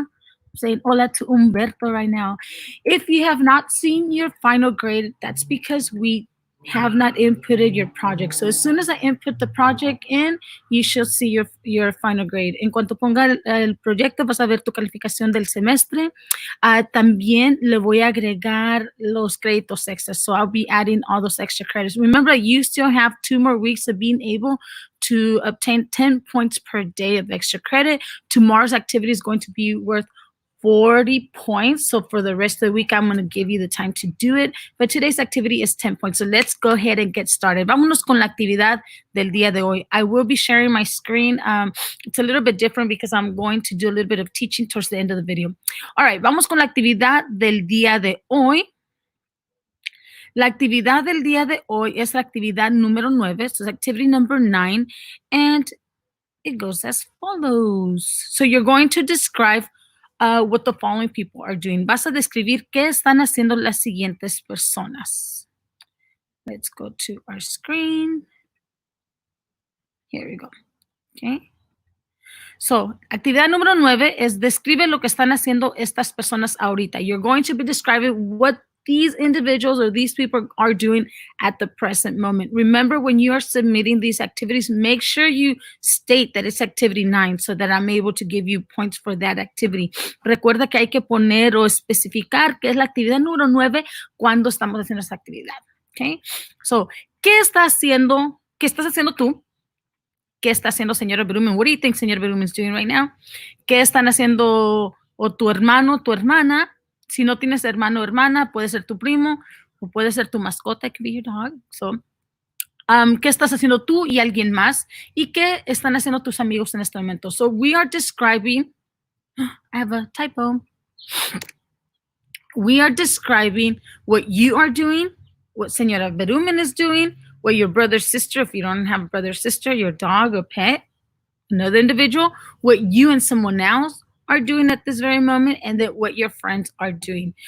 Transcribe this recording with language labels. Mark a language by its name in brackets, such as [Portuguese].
[English] I'm saying hola to Humberto right now. If you have not seen your final grade, that's because we have not inputted your project. So as soon as I input the project in, you should see your final grade. [Spanish] En cuanto ponga el proyecto, vas a ver tu calificación del semestre. También le voy a agregar los créditos extras. [English] So I'll be adding all those extra credits. Remember, you still have 2 more weeks of being able to obtain 10 points per day of extra credit. Tomorrow's activity is going to be worth 40 points. So for the rest of the week, I'm going to give you the time to do it. But today's activity is 10 points. So let's go ahead and get started. [Spanish] Vámonos con la actividad del día de hoy. [English] I will be sharing my screen. It's a little bit different because I'm going to do a little bit of teaching towards the end of the video. All right, [Spanish] vamos con la actividad del día de hoy. La actividad del día de hoy es la actividad número 9. [English] So it's activity number 9. And it goes as follows. So you're going to describe what the following people are doing. [Spanish] Vas a describir qué están haciendo las siguientes personas. [English] Let's go to our screen. Here we go. Okay. [Spanish] So, actividad número 9 es describe lo que están haciendo estas personas ahorita. [English] You're going to be describing what these individuals or these people are doing at the present moment. Remember, when you are submitting these activities, make sure you state that it's activity 9 so that I'm able to give you points for that activity. [Spanish] Recuerda que hay que poner o especificar qué es la actividad número 9 cuando estamos haciendo esa actividad. Okay? So, ¿qué estás haciendo? ¿Qué estás haciendo tú? ¿Qué está haciendo señora Berumen? [English] What do you think señora Berumen is doing right now? [Spanish] ¿Qué están haciendo o tu hermano, tu hermana? Si no tienes hermano o hermana, puede ser tu primo o puede ser tu mascota, [English] it could be your dog. [Spanish] So, ¿qué estás haciendo tú y alguien más? ¿Y qué están haciendo tus amigos en este momento? [English] So we are describing, I have a typo. We are describing what you are doing, what Señora Berumen is doing, what your brother, sister, if you don't have a brother or sister, your dog or pet, another individual, what you and someone else are doing at this very moment, and then what your friends are doing.